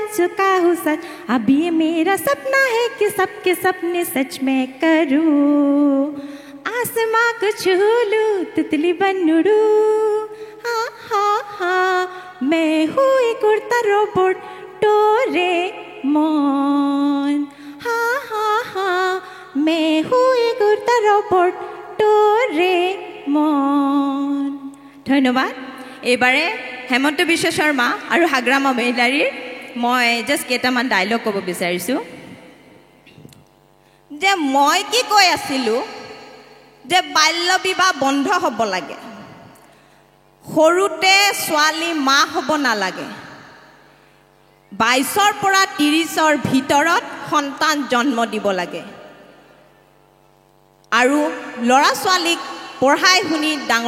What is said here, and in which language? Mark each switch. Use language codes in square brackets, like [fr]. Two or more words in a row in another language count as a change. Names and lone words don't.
[hi] चुका हूँ सच अब ये मेरा सपना है कि सबके सपने सच मैं करूँ आसमां को छू लूं तितली बन उड़ूं हाँ हाँ हाँ मैं हूँ एक उड़ता रोबोट डोरेमोन हाँ हाँ हाँ मैं हूँ एक उड़ता रोबोट डोरेमोन [as] ধন্যবাদ এইবাৰে হেমন্ত বিশ্ব শৰ্মা আৰু হাগ্ৰামা মহিলাৰীৰ মই জাষ্ট কেইটামান ডায়লগ ক'ব বিচাৰিছোঁ যে মই কি কৈ আছিলোঁ যে বাল্য বিবাহ বন্ধ হ'ব লাগে সৰুতে ছোৱালী মা হ'ব নালাগে 22ৰ পৰা 30ৰ ভিতৰত সন্তান জন্ম দিব লাগে আৰু ল'ৰা ছোৱালীক পঢ়াই শুনি ডাঙৰ